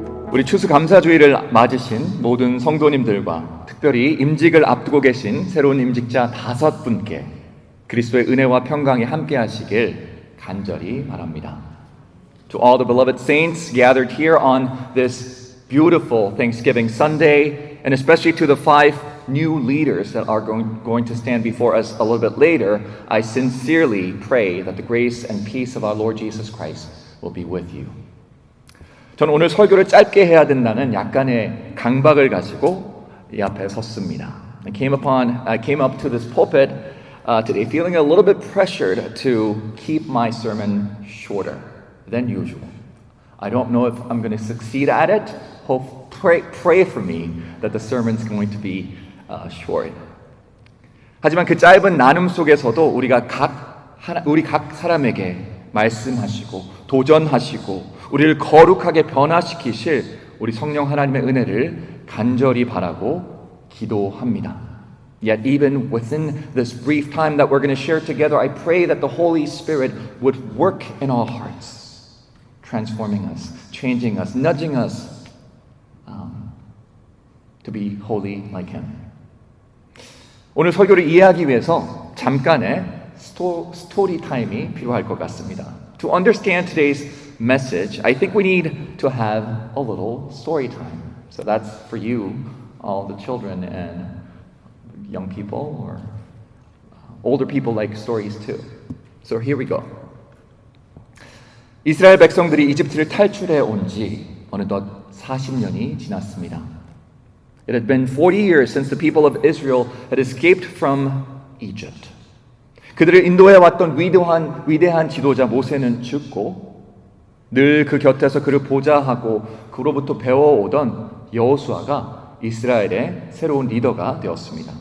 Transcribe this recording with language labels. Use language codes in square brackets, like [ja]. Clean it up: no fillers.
[ko] 우리 추수감사주의를 맞으신 모든 성도님들과 특별히 임직을 앞두고 계신 새로운 임직자 5분께 그리스도의 은혜와 평강이 함께 하시길 간절히 바랍니다. [en] To all the beloved saints gathered here on this beautiful Thanksgiving Sunday, and especially to the 5 new leaders that are going to stand before us a little bit later, I sincerely pray that the grace and peace of our Lord Jesus Christ will be with you. [ko] 저는 오늘 설교를 짧게 해야 된다는 약간의 강박을 가지고 이 앞에 섰습니다. [en] I came up to this pulpit today feeling a little bit pressured to keep my sermon shorter than usual. I don't know if I'm going to succeed at it. Pray for me that the sermon's going to be short. [ko] 하지만 그 짧은 나눔 속에서도 우리 각 사람에게 말씀하시고 도전하시고 우리를 거룩하게 변화시키실 우리 성령 하나님의 은혜를 간절히 바라고 기도합니다. [en] Yet even within this brief time that we're going to share together, I pray that the Holy Spirit would work in our hearts, transforming us, changing us, nudging us to be holy like Him. [ko] 오늘 설교를 이해하기 위해서 잠깐의 스토리 타임이 필요할 것 같습니다. [en] To understand today's message, I think we need to have a little story time. So that's for you, all the children and young people or older people like stories too. So here we go. [ko] 이스라엘 백성들이 이집트를 탈출해 온 지 어느덧 40년이 지났습니다. [en] It had been 40 years since the people of Israel had escaped from Egypt. [ko] 그들을 인도해 왔던 위대한 지도자 모세는 죽고 늘 그 곁에서 그를 보좌하고 그로부터 배워오던 여호수아가 이스라엘의 새로운 리더가 되었습니다.